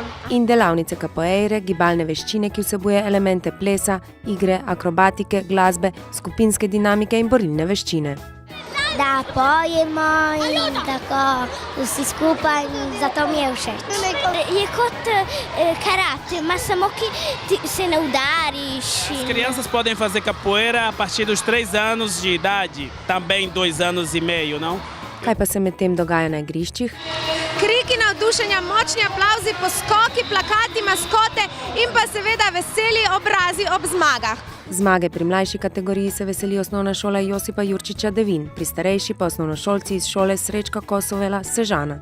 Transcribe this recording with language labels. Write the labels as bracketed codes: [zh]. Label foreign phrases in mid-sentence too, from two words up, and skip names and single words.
[sl] In delavnice capoeire, gibalne veščine, ki vsebuje elemente plesa, igre, akrobatike, glasbe, skupinske dinamike in borilne veščine. Da pojemo in tako vsi skupaj in zato mi je všeč. Je kot karate, [pt] mas samo que se não udariš. As crianças podem fazer capoeira a partir dos 3 anos de idade, também 2 anos e meio, não? [sl] Kaj pa se medtem dogaja na igriščih? Kriki navdušenja, močni aplavzi, poskoki, plakati, maskote in pa seveda veseli obrazi ob zmagah. Zmage pri mlajši kategoriji se veseli osnovna šola Josipa Jurčiča Devin, pri starejši pa osnovnošolci iz šole Srečka Kosovela Sežana.